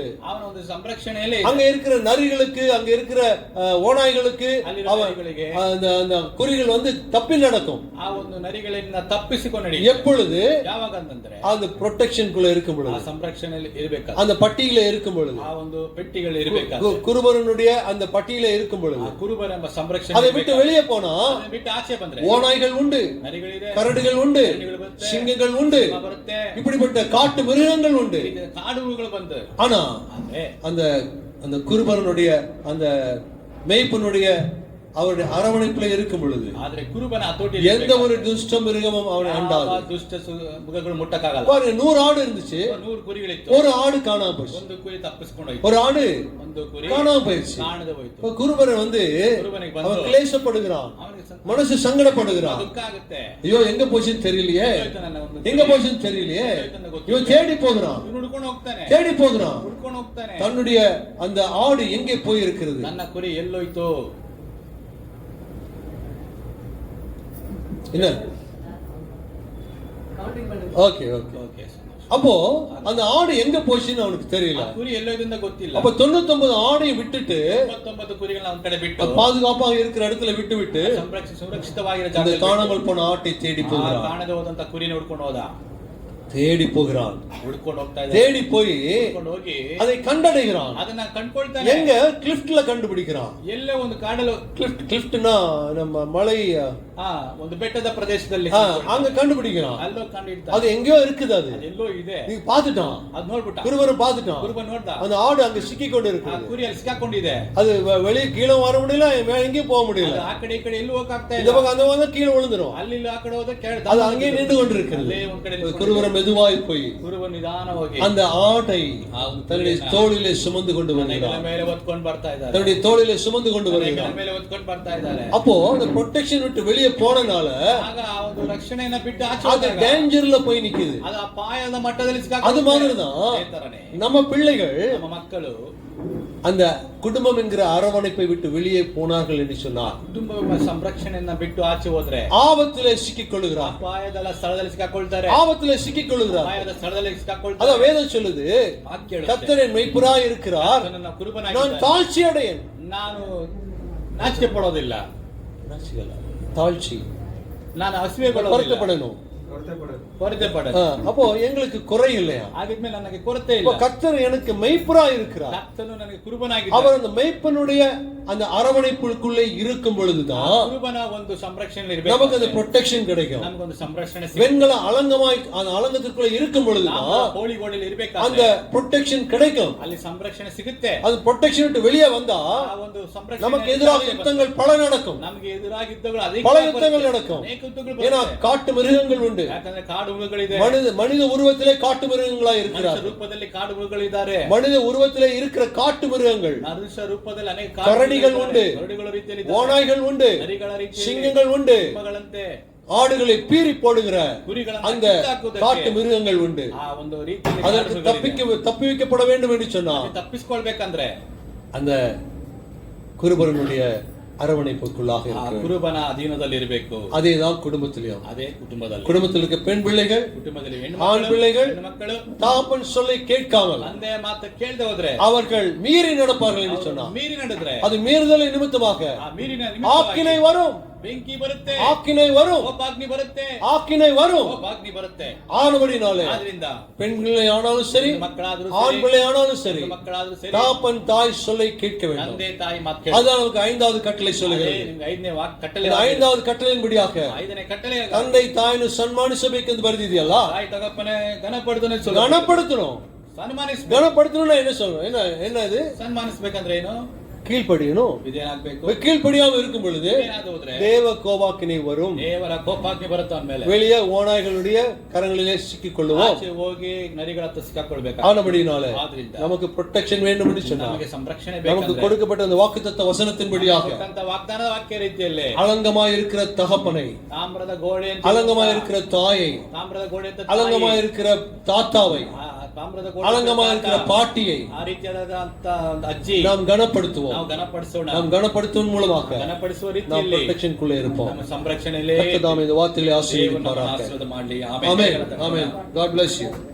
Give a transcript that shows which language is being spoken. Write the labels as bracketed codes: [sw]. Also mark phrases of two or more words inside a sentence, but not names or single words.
[kn] ಅವನ ಒಂದು ಸಂರಕ್ಷಣೆಯಲ್ಲಿ [ta] அங்க இருக்கிற நரிகளுக்கு, அங்க இருக்கிற ஓநாய்களுக்கு அந்த குறிகள் வந்து தப்பி நடக்கும். [kn] ಆ ಒಂದು ನರಿಗಳಿಂದ ತಪ್ಪಿಸಿಕೊಂಡು எப்பொழுது, ಯಾವಾಗ ಅಂತಂದ್ರೆ அந்த [ta] ப்ரொடெக்ஷன்குள்ள இருக்கும் பொழுது, [kn] ಆ ಸಂರಕ್ಷಣೆಯಲ್ಲಿ ಇರಬೇಕು. [ta] அந்த பட்டியில இருக்கும் பொழுது, [kn] ಆ ಒಂದು ಪೆಟ್ಟಿಗಳು ಇರಬೇಕು. [ta] குருபரனுடைய அந்த பட்டியில இருக்கும் பொழுது, [kn] ಕುರುಬರ ಎಂಬ ಸಂರಕ್ಷಣೆ, [ta] அதை விட்டு வெளியே போனா [kn] ಬಿಟ್ಟು ಆಚೆ ಬಂದ್ರೆ [ta] ஓநாய்கள் உண்டு, [kn] ನರಿಗಳಿದೆ, [ta] கரடுகள் உண்டு, சிங்கங்கள் உண்டு, இப்படிப்பட்ட காட்டு மிருகங்கள் உண்டு, காடுகள் வந்து. ஆனா அந்த அந்த குருபரனுடைய அந்த மேய்ப்பனுடைய அவருடைய அரவணைப்புல இருக்கும் பொழுது எந்த ஒரு துஷ்ட மிருகமும் அவனை அண்டாது. துஷ்ட மிருகங்கள் முட்டக்காகல. பாருங்க, 100 ஆடு இருந்துச்சு, [kn] 100 ಕುರಿಗಳಿತ್ತು, [ta] ஒரு ஆடு காணாம போச்சு. [kn] ಒಂದು ಕುರಿ ತಪ್ಪಿಸಿಕೊಂಡು ಹೋಯ್ತು, [ta] ஒரு ஆடு [kn] ಒಂದು ಕುರಿ [ta] காணாம போயிடுச்சு. [kn] ಕಾಣದೆ ಹೋಯ್ತು. [ta] இப்ப குருபரன் வந்து அவன் கிளேசப்படுகிறான், மனசு சங்கடப்படுகிறான். [kn] ದುಃಖ ಆಗುತ್ತೆ. [ta] ஐயோ, எங்க போச்சுன்னு தெரியலையே, எங்க போச்சுன்னு தெரியலையே. இவன் தேடி போகிறான், [kn] ಹುಡುಕೊಂಡು ಹೋಗ್ತಾನೆ, [ta] தேடி போகிறான், [kn] ಹುಡುಕೊಂಡು ಹೋಗ್ತಾನೆ. [ta] தன்னுடைய அந்த ஆடு எங்கே போய் இருக்கிறது, [kn] ನನ್ನ ಕುರಿ ಎಲ್ಲೋಯ್ತು. [ta] என்ன? [en] okay okay okay. [ta] அப்போ அந்த ஆடு எங்க போச்சுன்னு அவனுக்கு தெரியல. [kn] ಕುರಿ ಎಲ್ಲೋಯ್ತು ಗೊತ್ತಿಲ್ಲ. [ta] அப்ப 99 ஆடையும் விட்டுட்டு [kn] 99 ಕುರಿಗಳನ್ನ ಅವನ ಕಡೆ ಬಿಟ್ಟು [ta] பாதுகாப்பாக இருக்கிற இடத்துல விட்டு [kn] ಸುರಕ್ಷಿತವಾಗಿರೋ [ta] அந்த காணாமல் போன ஆட்டை தேடி போகிறான். [kn] ಕಾಣದೆ ಹೋದಂತ ಕುರಿನ ಹುಡ್ಕೊಂಡು ಹೋದ, [ta] தேடி போகிறான், [kn] ಹುಡ್ಕೊಂಡು ಹೋಗ್ತಾ ಇದ್ದ. [ta] தேடி போய் [kn] ಹೋಗಿ [ta] அதை கண்டடைகிறான். [kn] ಅದನ್ನ ಕಂಡುಕೊಳ್ತಾನೆ. [ta] எங்க? கிளிஃப்ட்ல கண்டுபிடிக்கிறான். [kn] ಎಲ್ಲೇ ಒಂದು ಕಾಡಲು. [ta] கிளிஃப்ட்னா நம்ம மலை, [kn] ಒಂದು ಬೆಟ್ಟದ ಪ್ರದೇಶದಲ್ಲಿ [ta] அங்க கண்டுபிடிக்கிறான். [kn] ಅಲ್ಲೋ ಕಂಡಿಡ್ತಾನೆ. [ta] அது எங்கயோ இருக்குது, அது [kn] ಎಲ್ಲೋ ಇದೆ. [ta] நீ பாத்துட்டான், [kn] ಅದು ನೋಡ್ಬಿಟ್ಟ. [ta] குருபரன் பாத்துட்டான். [kn] ಕುರುಬನ್ ನೋಡ್ದ, [ta] அந்த ஆடு அங்க சிக்கி கொண்டு இருக்கு, [kn] ಕುರಿ ಅಲ್ಲಿ ಸಿಕ್ಕಾಕೊಂಡಿದೆ. [ta] அது வெளியே கீழே வர முடியல, எங்கேயும் போக முடியல. [kn] ಆ ಕಡೆ ಈ ಕಡೆ ಎಲ್ಲೂ ಹೋಗಕ್ಕಾಗ್ತಾ ಇಲ್ಲ. [ta] இந்த பக்கம் அந்த பக்கம் கீழே விழுந்துரும். [kn] ಅಲ್ಲಿ ಆ ಕಡೆ ಹೋದ ಕೆಳಗೆ [ta] அது அங்கேயே நின்று கொண்டிருக்கிறது. குருபரன் மெதுவாய் போய் [kn] ಕುರುಬನ್ ನಿಧಾನವಾಗಿ [ta] அந்த ஆட்டை தன்னுடைய தோளிலே சுமந்து கொண்டு வருகிறார். [kn] ಮೇಲೆ ಹೊತ್ಕೊಂಡು ಬರ್ತಾ ಇದ್ದಾರೆ. [ta] தன்னுடைய தோளிலே சுமந்து கொண்டு வருகிறார். [kn] ಮೇಲೆ ಹೊತ್ಕೊಂಡು ಬರ್ತಾ ಇದ್ದಾರೆ. [ta] அப்போ அந்த ப்ரொடெக்ஷன் விட்டு வெளியே போனனால [kn] ಆಗ ಆ ಒಂದು ರಕ್ಷಣೆಯನ್ನ ಬಿಟ್ಟು ಆಚೆ [ta] அது டேஞ்சர்ல போய் நிக்குது. [kn] ಅದು ಅಪಾಯದ ಮಟ್ಟದಲ್ಲಿ ಸಿಕ್ಕಾಕೊಂಡು. [ta] அது மாதிரிதான் நம்ம பிள்ளைகள், [kn] ನಮ್ಮ ಮಕ್ಕಳು [ta] அந்த குடும்பம் என்கிற அரவணைப்பை விட்டு வெளியே போனார்கள் என்று சொன்னார், [kn] ಕುಟುಂಬ ಸಂರಕ್ಷಣೆಯನ್ನ ಬಿಟ್ಟು ಆಚೆ ಹೋದ್ರೆ [ta] ஆபத்திலே சிக்கிக் கொள்ளுகிறார். [kn] ಅಪಾಯದ ಸ್ಥಳದಲ್ಲಿ ಸಿಕ್ಕಾಕೊಳ್ತಾರೆ. [ta] ஆபத்திலே சிக்கிக் கொள்ளுகிறார். [kn] ಅಪಾಯದ ಸ್ಥಳದಲ್ಲಿ ಸಿಕ್ಕಾಕೊಳ್ತಾರೆ. [ta] அதான் வேதம் சொல்லுது, [kn] ವಾಕ್ಯ ಹೇಳುತ್ತೆ, [ta] கர்த்தர் என் மெய்ப்பராய் இருக்கிறார், [kn] ನನ್ನ [ta] நான் [kn] ಕುರುಬನಾಗಿದ್ದಾನೆ, [ta] தாழ்ச்சி அடையேன். [kn] ನಾನು ನಾಚಿಕೆ ಪಡೋದಿಲ್ಲ, [ta] தாழ்ச்சி, [kn] ನಾನು ಹಸಿವೆಗೊಳ್ಳೋದಿಲ್ಲ, [ta] வருத்தப்படணும். [kn] ಕೊರತೆ ಪಡ. [ta] அப்போ எங்களுக்கு குறை இல்லையா? [kn] ಹಾಗಿದ್ಮೇಲೆ ನನಗೆ ಕೊರತೆ ಇಲ್ಲ. [ta] கர்த்தர் எனக்கு மெய்ப்பராய் இருக்கிறார். [kn] ಕರ್ತನು ನನಗೆ ಕುರುಬನಾಗಿದ್ದಾನೆ. [ta] அவர் அந்த மெய்ப்பனுடைய அந்த அரவணைப்புக்குள்ளே இருக்கும் பொழுதுதான் [kn] ಕುರುಬನ ಒಂದು ಸಂರಕ್ಷಣೆ ಇರಬೇಕು, [ta] நமக்கு அந்த ப்ரொடெக்ஷன் கிடைக்கும். [kn] ನಮಗೆ ಒಂದು ಸಂರಕ್ಷಣೆ [ta] வெண்கல அலங்கமாய் அந்த அலங்கத்துக்குள்ள இருக்கும் பொழுதுதான் [kn] ಹೋಳಿಗೋಳಿல் ಇರಬೇಕು, [ta] அந்த ப்ரொடெக்ஷன் கிடைக்கும். [kn] ಅಲ್ಲಿ ಸಂರಕ್ಷಣೆ ಸಿಗುತ್ತೆ. [ta] அது ப்ரொடெக்ஷன் விட்டு வெளியே வந்தா [kn] ಆ ಒಂದು ಸಂರಕ್ಷಣೆ [ta] நமக்கு எதிராக யுத்தங்கள் பல நடக்கும். [kn] ನಮಗೆ ಎದುರಾಗಿ ಯುದ್ಧಗಳು ಅನೇಕ [ta] பல யுத்தங்கள் நடக்கும். [kn] ಅನೇಕ ಯುದ್ಧಗಳು [ta] ஏன்னா [kn] ಬರುತ್ತೆ. [ta] காட்டு மிருகங்கள் உண்டு. [kn] ಯಾಕಂದ್ರೆ ಕಾಡು ಮೃಗಗಳಿದೆ. [ta] மனித உருவத்திலே காட்டு மிருகங்களாய் இருக்கிறார். [kn] ಮನುಷ್ಯ ರೂಪದಲ್ಲಿ ಕಾಡು ಮೃಗಗಳಿದ್ದಾರೆ. [ta] மனித உருவத்திலே இருக்கிற காட்டு மிருகங்கள், [kn] ಮನುಷ್ಯ ರೂಪದಲ್ಲಿ ಅನೇಕ [ta] கரடிகள் உண்டு, [kn] ಕರಡಿಗಳ ರೀತಿಯಲ್ಲಿ [ta] ஓநாய்கள் உண்டு, [kn] ನರಿಗಳ ರೀತಿಯಲ್ಲಿ [ta] சிங்கங்கள் உண்டு, [kn] ಸಿಂಹಗಳಂತೆ [ta] ஆடுகளை பீறி போடுகிற [kn] ಕುರಿಗಳನ್ನು [ta] அந்த [kn] ಕಿತ್ತಾಕುವುದಕ್ಕೆ [ta] காட்டு மிருகங்கள் உண்டு. [kn] ಆ ಒಂದು ರೀತಿಯಲ್ಲಿ [ta] அதற்கு தப்பி வைக்கப்பட வேண்டும் என்று சொன்னார். [kn] ತಪ್ಪಿಸಿಕೊಳ್ಬೇಕಂದ್ರೆ [ta] அந்த குருபரனுடைய அரவணைப்புக்குள்ளாக [kn] ಆ [ta] இருக்கிற [kn] ಕುರುಬನ ಅಧೀನದಲ್ಲಿ ಇರಬೇಕು. [ta] அதேதான் குடும்பத்திலையும். [kn] ಅದೇ ಕುಟುಂಬದಲ್ಲಿ, [ta] குடும்பத்தில் இருக்க பெண் பிள்ளைகள், [kn] ಕುಟುಂಬದಲ್ಲಿ [ta] ஆண் பிள்ளைகள் [kn] ಹೆಣ್ಣುಮಕ್ಕಳು [ta] தாப்பன் சொல்லை கேட்காமல் [kn] ತಂದೆ ಮಾತು ಕೇಳದೆ ಹೋದ್ರೆ [ta] அவர்கள் மீறி நடப்பார்கள் என்று சொன்னார். [kn] ಮೀರಿ ನಡೆದ್ರೆ [ta] அது மீறுதலை நிமித்தமாக [kn] ಆ ಮೀರಿನ [ta] ஆக்கினை வரும், [kn] ಬೆಂಕಿ ಬರುತ್ತೆ, [ta] ஆக்கினை வரும், [kn] ಕೋಪಾಗ್ನಿ ಬರುತ್ತೆ, [ta] ஆக்கினை வரும். [kn] ಕೋಪಾಗ್ನಿ ಬರುತ್ತೆ. [ta] ஆனபடினாலே [kn] ಆದ್ರಿಂದ [ta] பெண் பிள்ளை ஆனாலும் சரி, [kn] ಮಕ್ಕಳಾದ್ರೂ [ta] ஆண் பிள்ளை ஆனாலும் சரி, [kn] ಮಕ್ಕಳಾದ್ರೂ ಸರಿ, [ta] தாப்பன் தாய் சொல்லை கேட்க வேண்டும். [kn] ತಂದೆ ತಾಯಿ ಮಾತು ಕೇಳಿ. [ta] அதுதான் நமக்கு ஐந்தாவது கட்டளை சொல்லுகிறது. [kn] ನಿಮ್ಗೆ ಐದನೇ ಕಟ್ಟಳೆ, [ta] இந்த ஐந்தாவது கட்டளையின்படியாக [kn] ಐದನೇ ಕಟ್ಟಳೆ, ತಂದೆ ತಾಯಿಯನ್ನು ಸನ್ಮಾನಿಸಬೇಕು ಎಂದು ಬರೆದಿದೆಯಲ್ಲ, ತಾಯಿ ತಗಪ್ಪನೆ ಘನಪಡಿದನೆ [ta] கனப்படுத்தணும். [kn] ಸನ್ಮಾನಿಸ್ಬೇಕು. [ta] கனப்படுத்தணும்னா என்ன சொல்லணும்? என்ன இது? [kn] ಸನ್ಮಾನಿಸ್ಬೇಕಂದ್ರೆ ಏನು? [ta] கீழ்ப்படியணும். [kn] ಇದೇನಾಗ್ಬೇಕು? [ta] கீழ்ப்படியாம இருக்கும் பொழுது [kn] ಏನಾದ್ರು ಹೋದ್ರೆ [ta] தேவ கோபாக்கினை வரும். [kn] ದೇವರ ಕೋಪಾಗ್ನಿ ಬರುತ್ತೆ ಅವನ ಮೇಲೆ. [ta] வெளியே ஓநாய்களுடைய கரங்களிலே சிக்கிக் கொள்ளுவோம். [kn] ಆಚೆ ಹೋಗಿ ನರಿಗಳ ಹತ್ರ ಸಿಕ್ಕಾಕೊಳ್ಬೇಕು. [ta] ஆனபடினாலே [kn] ಆದ್ರಿಂದ [ta] நமக்கு ப்ரொடெக்ஷன் வேண்டும் என்று சொன்னார். [kn] ನಮಗೆ ಸಂರಕ್ಷಣೆ [ta] நமக்கு [kn] ಬೇಕು. [ta] கொடுக்கப்பட்ட அந்த வாக்குத்தத்த வசனத்தின்படியாக [kn] ವಾಗ್ದಾನದ ವಾಕ್ಯ ರೀತಿಯಲ್ಲಿ [ta] அலங்கமாய் இருக்கிற தகப்பனை, [kn] ತಾಮ್ರದ ಗೋಡೆ ಅಂತ, [ta] அலங்கமாய் இருக்கிற தாயை, [kn] ತಾಮ್ರದ ಗೋಡೆ ಅಂತ, [ta] அலங்கமாய் இருக்கிற தாத்தாவை, [kn] ತಾಮ್ರದ ಗೋಡೆ, [ta] அலங்கமாய் இருக்கிற பாட்டியை [kn] ಆ ರೀತಿಯಾದಂತ ಒಂದು ಅಜ್ಜಿ [ta] நாம் கனப்படுத்துவோம். [kn] ನಾವು ಗಣಪಡಿಸೋಣ. [ta] நாம் கனப்படுத்துவதன் மூலமாக [kn] ಗಣಪಡಿಸುವ [ta] நாம் [kn] ರೀತಿಯಲ್ಲಿ [ta] ப்ரொடெக்ஷனுக்குள்ளே இருப்போம். [kn] ನಮ್ಮ ಸಂರಕ್ಷಣೆಯಲ್ಲಿ [ta] கர்த்தர் தாமே இந்த வார்த்தைகளை [kn] ದೇವರು ನಮ್ಮನ್ನು [ta] ஆசீர்வதிப்பாராக. [kn] ಆಶೀರ್ವಾದ ಮಾಡಲಿ. [ta] ஆமென். ஆமென். [en] God bless you.